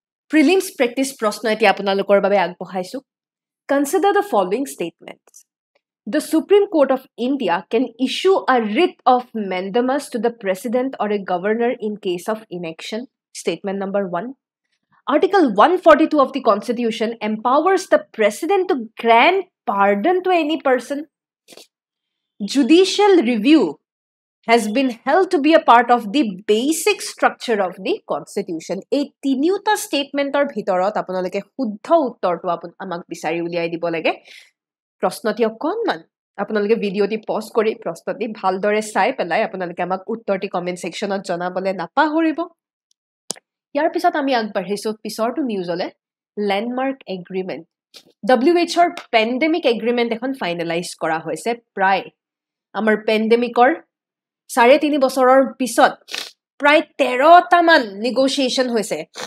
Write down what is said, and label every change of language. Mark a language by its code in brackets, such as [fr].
[as] Prelims practice প্ৰশ্ন এতিয়া আপোনালোকৰ বাবে আগবঢ়াইছো [en] Consider the following statements The Supreme Court of India can issue a writ of mandamus to the president or a governor in case of inaction. Statement number 1. Article 142 of the Constitution empowers the president to grant pardon to any person. Judicial review has been held to be a part of the basic structure of the Constitution. [as] এই তিনিওটা ষ্টেটমেন্টৰ ভিতৰত আপোনালোকে শুদ্ধ উত্তৰটো আমাক বিচাৰি উলিয়াই দিব লাগে প্ৰশ্নটি অকণমান আপোনালোকে ভিডিঅ'টি পজ কৰি প্ৰশ্নটি ভালদৰে চাই পেলাই আপোনালোকে আমাক উত্তৰটি কমেন্ট সেকশনত জনাবলে নাপাহৰিব ইয়াৰ পিছত আমি আগবাঢ়িছো পিছৰটো নিউজলে ল্যান্ডমাৰ্ক এগ্ৰিমেন্ট WHO ৰ পেন্ডেমিক এগ্ৰিমেন্ট এখন ফাইনেলাইজ কৰা হৈছে প্ৰায় আমাৰ পেন্ডেমিকৰ 3.5 বছৰৰ পিছত প্ৰায় 13টা মান নেগোসিয়েশন হৈছে